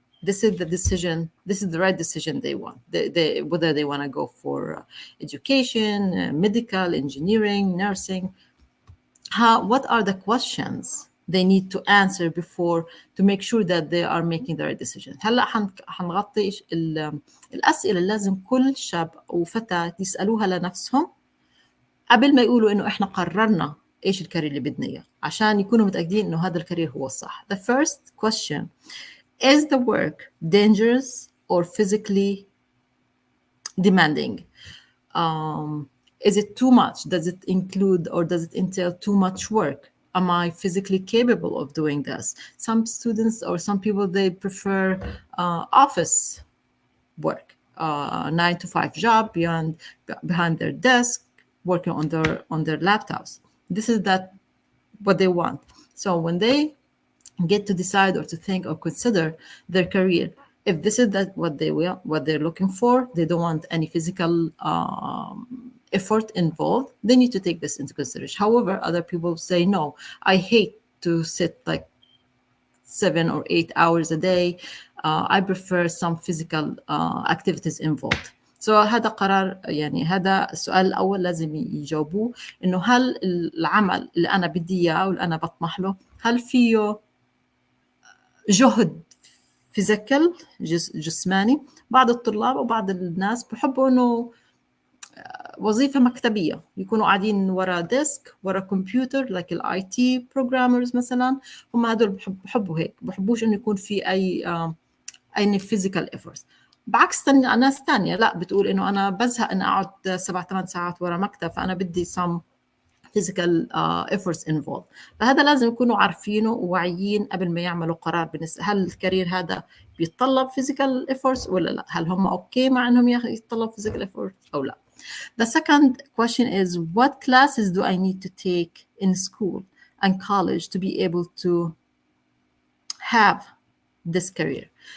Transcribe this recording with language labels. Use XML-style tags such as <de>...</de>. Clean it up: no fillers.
<en>This is the decision, this is the right decision they want. Whether they want to go for education, medical, engineering, nursing. What are the questions they need to answer before to make sure that they are making the right decision.</en> <ar>هلا حنغطي الأسئلة اللي لازم كل شاب وفتاة يسألوها لنفسهم قبل ما يقولوا إنه إحنا قررنا إيش الكارير اللي بدنا إياه، عشان يكونوا متأكدين إنه هذا الكارير هو الصح.</ar> <en>The first question: is the work dangerous or physically demanding? Is it too much? Does it include or does it entail too much work? Am I physically capable of doing this? Some students or some people, they prefer office work, 9-to-5 job behind their desk, working on their laptops. This is what they want. So when they get to decide or to think or consider their career, if this is what they're looking for, they don't want any physical effort involved, they need to take this into consideration. However, other people say, no, I hate to sit like 7 or 8 hours a day. I prefer some physical activities involved.</en> <ar>So هذا قرار، يعني هذا السؤال الأول لازم يجاوبوه، إنه هل العمل اللي أنا بدي إياه واللي أنا بطمح له هل فيه جهد فيزيكال جسماني؟ بعض الطلاب وبعض الناس بحبوا إنه وظيفة مكتبية، يكونوا قاعدين ورا ديسك ورا كمبيوتر like الاي تي programmers مثلا، هم هدول بحبوا هيك، بحبوش إنه يكون في أي</ar> <en>physical efforts.</en> <ar>بعكس ناس تانية لا، بتقول إنه أنا بزهق إن أقعد 7-8 ساعات ورا مكتب، فأنا بدي</ar> <en>some physical efforts involved.</en> <ar>فهذا لازم يكونوا عارفينه وواعيين قبل ما يعملوا قرار بالنسبة هل الكارير هذا بيتطلب</ar> <en>physical efforts</en> <ar>ولا لا، هل هم أوكي مع إنهم يتطلب physical efforts أو لا.</ar> <en>The second question is, what classes do I need to take in school and college to be able to have this career?</en>